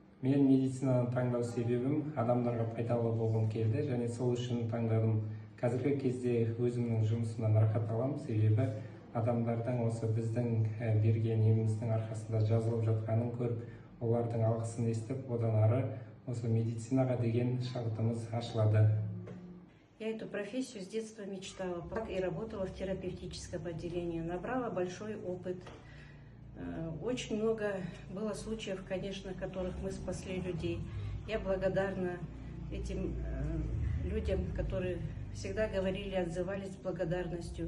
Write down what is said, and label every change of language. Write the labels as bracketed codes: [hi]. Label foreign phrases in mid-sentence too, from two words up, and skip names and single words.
[kk] Мен медицинаны таңдау себебім адамдарға пайдалы болғым келді және сол үшін таңдадым. Қазіргі кезде өзімнің жұмысымнан рахат аламын, себебі адамдардың осы біздің берген еміміздің арқасында жазылып жатқанын көріп, олардың алғысын естіп, одан ары осы медицинаға деген шабытымыз ашылады. [ru] Я эту профессию с детства мечтала и работала в терапевтическом отделении, набрала большой опыт. Очень много было случаев, конечно, в которых мы спасли людей. Я благодарна этим людям, которые всегда говорили, отзывались с благодарностью.